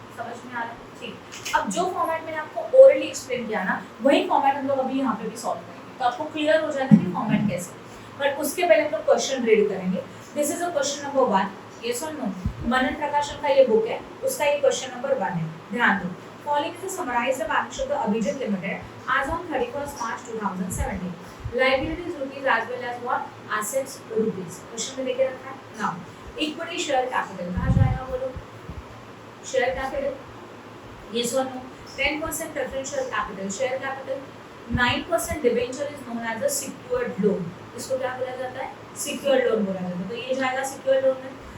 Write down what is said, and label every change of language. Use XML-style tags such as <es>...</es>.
<hi>समझ में आ रहा है, ठीक। अब जो फॉर्मेट मैंने आपको ओरली एक्सप्लेन किया ना, वही फॉर्मेट हम लोग अभी यहाँ पे भी सॉल्व करेंगे, तो आपको क्लियर हो जाएगा कि फॉर्मेट कैसे। बट उसके पहले हम लोग क्वेश्चन रीड करेंगे।</hi> <en>This is a question number 1, yes और no.</en> <hi>मनन प्रकाशन का ये बुक है, उसका ये क्वेश्चन नंबर 1 है, ध्यान दो।</hi> <en>Following is summarised the balance sheet of Abhijit limited as on 31st March 2017. Liabilities rupees as well as what, assets rupees।</en> <hi>Question में देके रखा है। नाउ इक्विटी शेयर कैपिटल कहाँ जाएगा बोलो, शेयर कैपिटल,</hi> <en>Yes और no.</en> <hi>10% preferential capital, share capital. 9%</hi> <en>debenture is known as a secured loan,</en> <hi>इसको क्या बोला जाता है, सिक्योर्ड लोन बोला जाता है, तो ये जाएगा सिक्योर्ड लोन में।</hi>